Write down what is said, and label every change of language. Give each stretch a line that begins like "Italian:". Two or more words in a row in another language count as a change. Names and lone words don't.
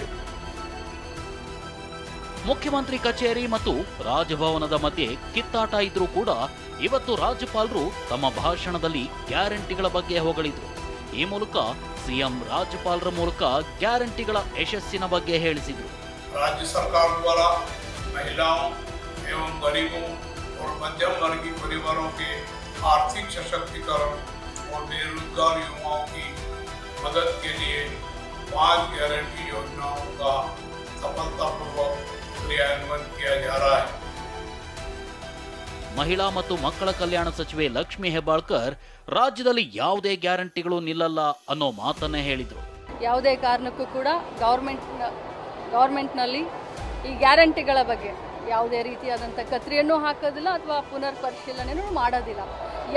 Kannada: ಮುಖ್ಯಮಂತ್ರಿ ಕಚೇರಿ ಮತ್ತು ರಾಜಭವನದ ಮಧ್ಯೆ ಕಿತ್ತಾಟ ಇದ್ರೂ ಕೂಡ ಇವತ್ತು ರಾಜ್ಯಪಾಲರು ತಮ್ಮ ಭಾಷಣದಲ್ಲಿ ಗ್ಯಾರಂಟಿಗಳ ಬಗ್ಗೆ ಹೊಗಳಿದ್ರು. ಈ ಮೂಲಕ ಸಿಎಂ ರಾಜ್ಯಪಾಲರ ಮೂಲಕ ಗ್ಯಾರಂಟಿಗಳ ಯಶಸ್ಸಿನ ಬಗ್ಗೆ ಹೇಳಿಸಿದ್ರು.
Hindi: राज्य सरकार द्वारा महिलाओं एवं गरीबों और मध्यम वर्गीय परिवारों के आर्थिक सशक्तिकरण और बेरोजगार युवाओं की मदद के लिए 5 गारंटी योजनाओं का सफलतापूर्वक क्रियान्वयन किया जा रहा है.
Kannada: ಮಹಿಳಾ ಮತ್ತು ಮಕ್ಕಳ ಕಲ್ಯಾಣ ಸಚಿವೆ ಲಕ್ಷ್ಮಿ ಹೆಬ್ಬಾಳ್ಕರ್ ರಾಜ್ಯದಲ್ಲಿ ಯಾವುದೇ ಗ್ಯಾರಂಟಿಗಳು ನಿಲ್ಲಲ್ಲ ಅನ್ನೋ ಮಾತನ್ನೇ ಹೇಳಿದ್ರು. ಯಾವುದೇ ಕಾರಣಕ್ಕೂ ಕೂಡ ಗವರ್ಮೆಂಟ್ನಲ್ಲಿ ಈ ಗ್ಯಾರಂಟಿಗಳ ಬಗ್ಗೆ ಯಾವುದೇ ರೀತಿಯಾದಂಥ ಕತ್ರಿಯನ್ನು ಹಾಕೋದಿಲ್ಲ ಅಥವಾ ಪುನರ್ ಪರಿಶೀಲನೆಯೂ ಮಾಡೋದಿಲ್ಲ.